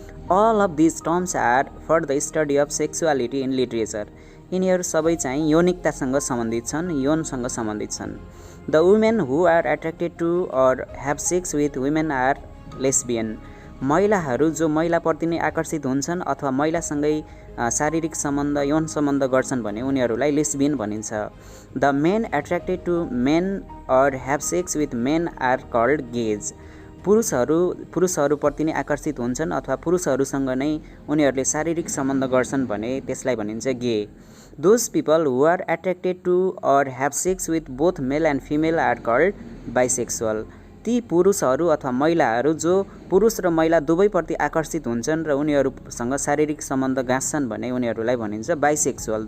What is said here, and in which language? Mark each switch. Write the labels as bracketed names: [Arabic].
[English] All of these terms are for the study of sexuality in literature. [Nepali] यिनीहरू सबै चाहिँ यौनिकतासँग सम्बन्धित छन्, यौनसँग सम्बन्धित छन्. [English] The women who are attracted to or have sex with women are lesbian. [Nepali] महिलाहरू जो महिलाप्रति नै आकर्षित हुन्छन् अथवा महिलासँगै शारीरिक सम्बन्ध, यौन सम्बन्ध गर्छन् भने उनीहरूलाई लेस्बियन भनिन्छ. [English] The men attracted to men or have sex with men are called gays. [Nepali] पुरुषहरूप्रति नै आकर्षित हुन्छन् अथवा पुरुषहरूसँग नै उनीहरूले शारीरिक सम्बन्ध गर्छन् भने त्यसलाई भनिन्छ गे। [English] Those people who are attracted to or have sex with both male and female are called bisexual. [Nepali] ती पुरुषहरू अथवा महिलाहरू जो पुरुष र महिला दुवैप्रति आकर्षित हुन्छन् र उनीहरूसँग शारीरिक सम्बन्ध गाँच्छन् भने उनीहरूलाई भनिन्छ बाइसेक्सुअल।